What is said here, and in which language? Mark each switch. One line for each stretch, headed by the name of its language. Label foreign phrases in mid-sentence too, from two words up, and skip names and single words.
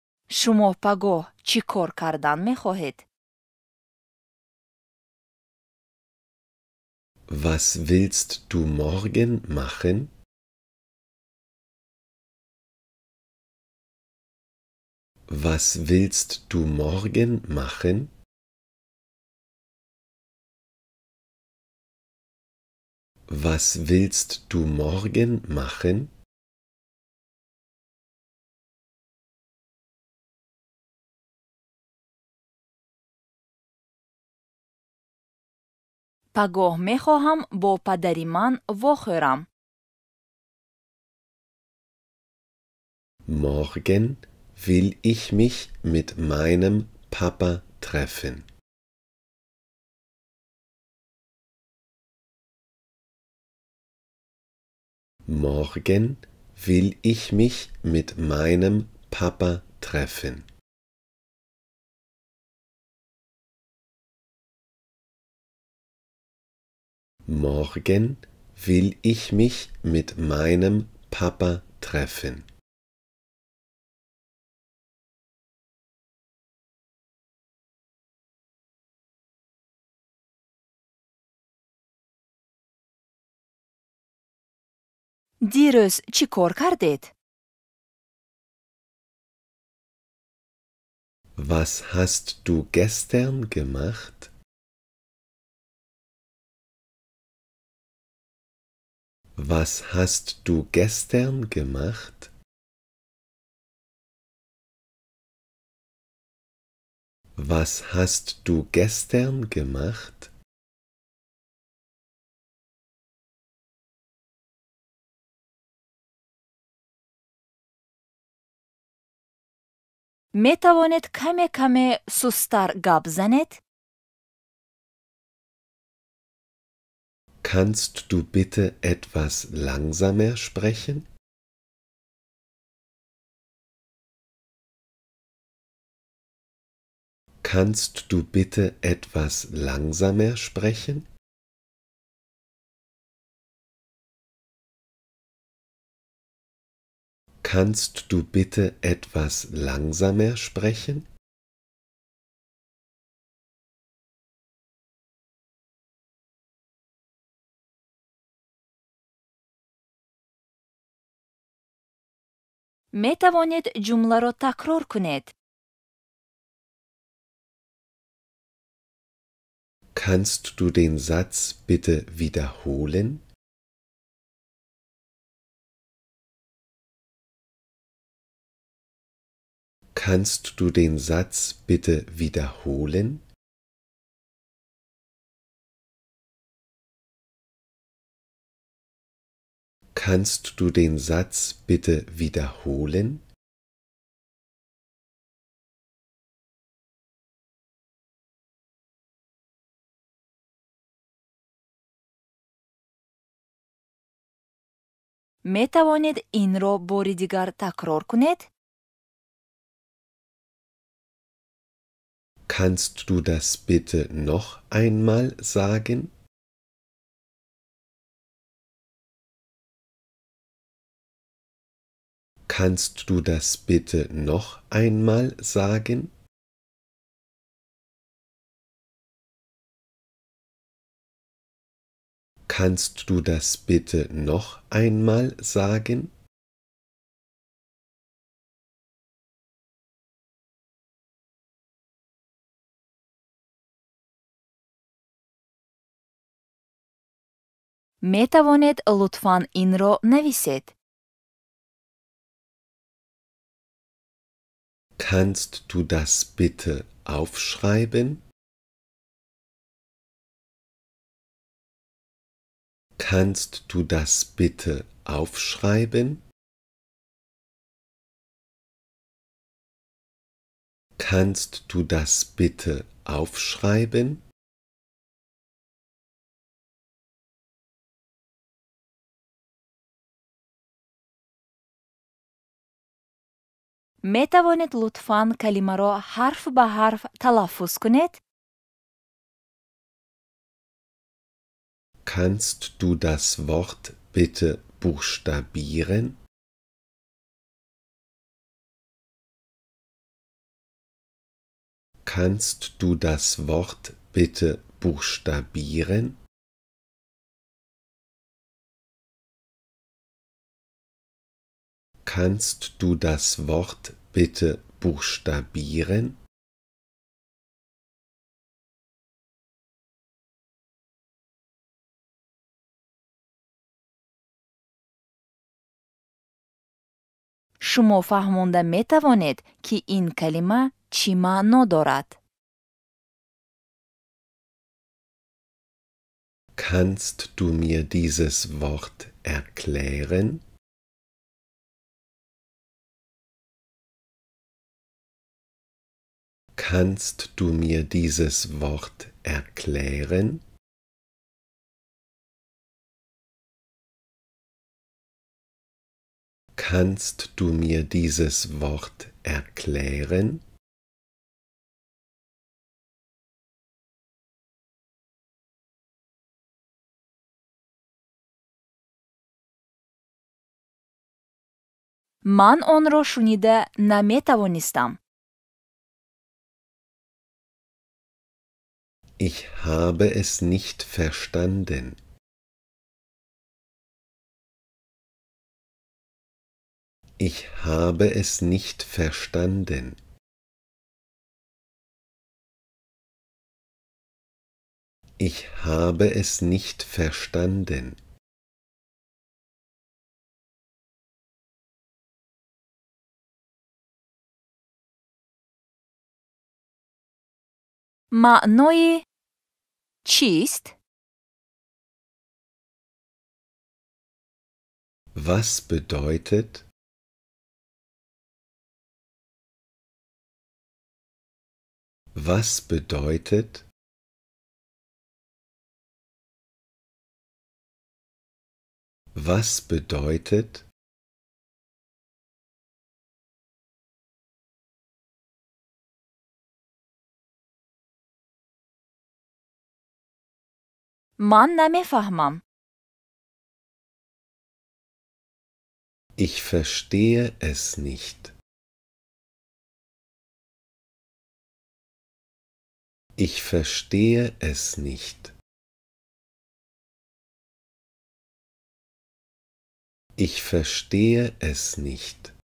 Tajik: шумо пагоҳ чӣ кор кардан мехоҳед?
German: Was willst du morgen machen? Was willst du morgen machen? Was willst du morgen machen?
Tajik: пагоҳ мехоҳам бо падари ман вохӯрам.
German: Morgen will ich mich mit meinem Papa treffen. Morgen will ich mich mit meinem Papa treffen. Morgen will ich mich mit meinem Papa treffen.
Tajik: дирӯз чӣ кор кардед?
German: Was hast du gestern gemacht? Was hast du gestern gemacht? Was hast du gestern gemacht?
Tajik: метавонед каме сустар гап занед?
German: Kannst du bitte etwas langsamer sprechen? Kannst du bitte etwas langsamer sprechen? Kannst du bitte etwas langsamer sprechen?
Tajik: метавонед ҷумларо такрор кунед?
German: Kannst du den Satz bitte wiederholen? Kannst du den Satz bitte wiederholen? Kannst du den Satz bitte wiederholen?
Tajik: метавонед инро бори дигар такрор кунед?
German: Kannst du das bitte noch einmal sagen? Kannst du das bitte noch einmal sagen? Kannst du das bitte noch einmal sagen?
Tajik: метавонед лутфан инро нависед?
German: Kannst du das bitte aufschreiben? Kannst du das bitte aufschreiben? Kannst du das bitte aufschreiben?
Tajik: метавонед лутфан калимаро ҳарф ба ҳарф талаффуз кунед?
German: Kannst du das Wort bitte buchstabieren? Kannst du das Wort bitte buchstabieren? Kannst du das Wort bitte buchstabieren?
Tajik: шумо фаҳмонда метавонед, ки ин калима чӣ маъно дорад?
German: Kannst du mir dieses Wort erklären? Kannst du mir dieses Wort erklären? Kannst du mir dieses Wort erklären?
Tajik: ман онро шунида наметавонистам.
German: Ich habe es nicht verstanden. Ich habe es nicht verstanden. Ich habe es nicht verstanden.
Tajik: маънои чист?
German: Was bedeutet? Was bedeutet? Was bedeutet?
Tajik: ман намефаҳмам.
German: Ich verstehe es nicht. Ich verstehe es nicht. Ich verstehe es nicht.